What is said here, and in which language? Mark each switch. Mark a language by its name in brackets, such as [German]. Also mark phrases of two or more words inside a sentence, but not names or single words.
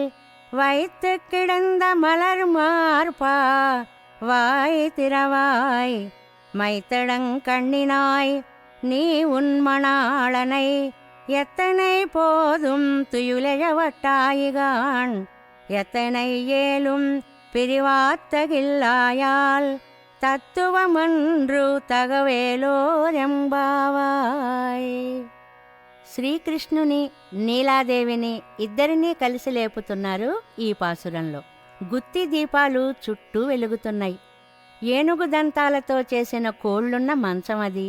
[Tamil] வைத்து கிடந்த மலர் மார்பா வாய் திறவாய் மைத்தடங்கண்ணினாய் நீ உன் மணாளனை எத்தனை போதும் துயிலெழவட்டாயிகான் எத்தனை ஏலும் பிரிவாத்தகில்லாயால் தத்துவமன்று தகவேலோரெம்பாவாய். [Telugu] శ్రీకృష్ణుని నీలాదేవిని ఇద్దరినీ కలిసి లేపుతున్నారు ఈ పాసురంలో. గుత్తి దీపాలు చుట్టూ వెలుగుతున్నాయి. ఏనుగు దంతాలతో చేసిన కోళ్లున్న మంచం అది.